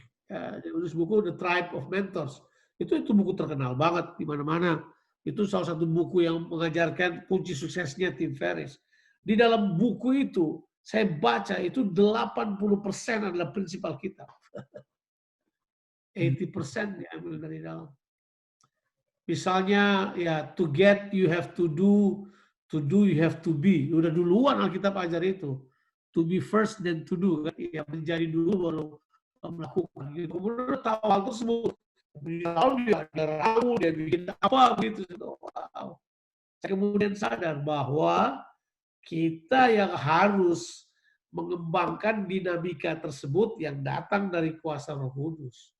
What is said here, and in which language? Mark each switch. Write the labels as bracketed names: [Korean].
[Indonesian] Dia menulis buku The Tribe of Mentors. Itu buku terkenal banget di mana-mana. Itu salah satu buku yang mengajarkan kunci suksesnya Tim Ferriss. Di dalam buku itu, saya baca itu 80% adalah prinsip Alkitab. 80% diambil dari dalam. Misalnya, ya, [English] to get you have to do you have to be. [Indonesian] Udah duluan Alkitab ajar itu. [English] To be first then to do. [Indonesian] Ya, menjadi dulu baru melakukan. Kemudian tahu hal tersebut. Lalu dia ada ramu, dia bikin apa gitu. Wow. Saya kemudian sadar bahwa kita yang harus mengembangkan dinamika tersebut yang datang dari kuasa Roh Kudus.